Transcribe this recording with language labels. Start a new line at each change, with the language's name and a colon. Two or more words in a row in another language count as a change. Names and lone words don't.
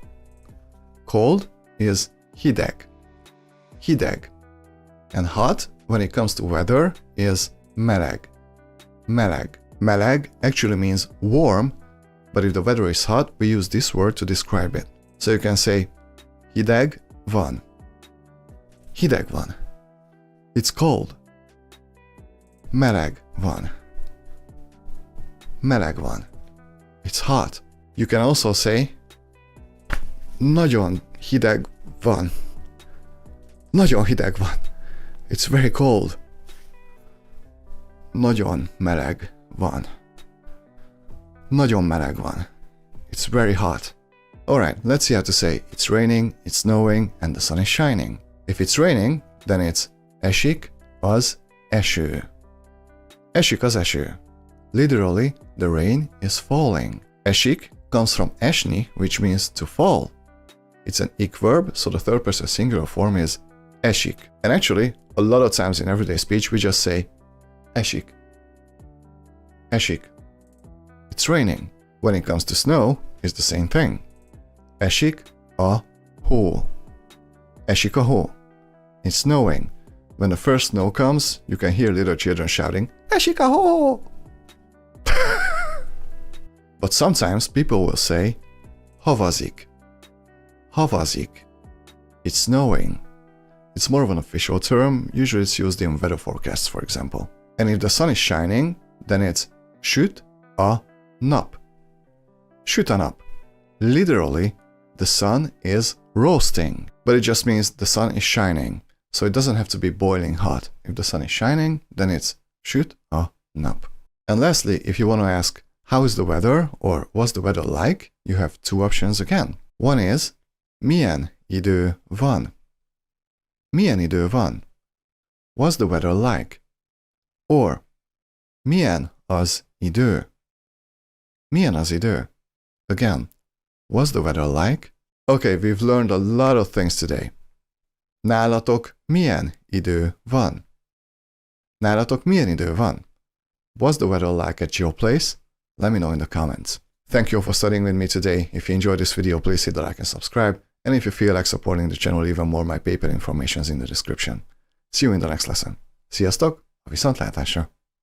English: Cold is
Hungarian: hideg. Hideg.
English: And hot, when it comes to weather, is meleg.
Hungarian: Meleg.
English: Meleg actually means warm, but if the weather is hot, we use this word to describe it. So you can say
Hungarian: hideg van. Hideg van.
English: It's cold.
Hungarian: Meleg van. Meleg van.
English: It's hot. You can also say
Hungarian: nagyon hideg van. Nagyon hideg van.
English: It's very cold.
Hungarian: Nagyon meleg van. Nagyon meleg van.
English: It's very hot. Alright, let's see how to say it's raining, it's snowing, and the sun is shining. If it's raining, then it's
Hungarian: esik az eső. Esik az eső.
English: Literally, the rain is falling. Esik comes from esni, which means to fall. It's an ik verb, so the third person singular form is esik. And actually, a lot of times in everyday speech, we just say esik.
Hungarian: Esik.
English: It's raining. When it comes to snow, it's the same thing.
Hungarian: Esik a hó. Esik a hó.
English: It's snowing. When the first snow comes, you can hear little children shouting,
Hungarian: Esik a hó!
English: But sometimes people will say, havazik. Havazik. It's snowing. It's more of an official term, usually it's used in weather forecasts, for example. And if the sun is shining, then it's
Hungarian: süt a nap. Süt a nap.
English: Literally, the sun is roasting, but it just means the sun is shining. So it doesn't have to be boiling hot. If the sun is shining, then it's
Hungarian: süt a nap.
English: And lastly, if you want to ask, how is the weather or what's the weather like, you have two options again. One is,
Hungarian: milyen idő van? Milyen idő van?
English: What's the weather like? Or,
Hungarian: milyen az idő? Milyen az idő?
English: Again, what's the weather like? Okay, we've learned a lot of things today.
Hungarian: Nálatok milyen idő van? Nálatok milyen idő van?
English: What's the weather like at your place? Let me know in the comments. Thank you all for studying with me today. If you enjoyed this video, please hit the like and subscribe. And if you feel like supporting the channel even more, my PayPal information is in the description. See you in the next lesson.
Hungarian: Sziasztok! A viszontlátásra!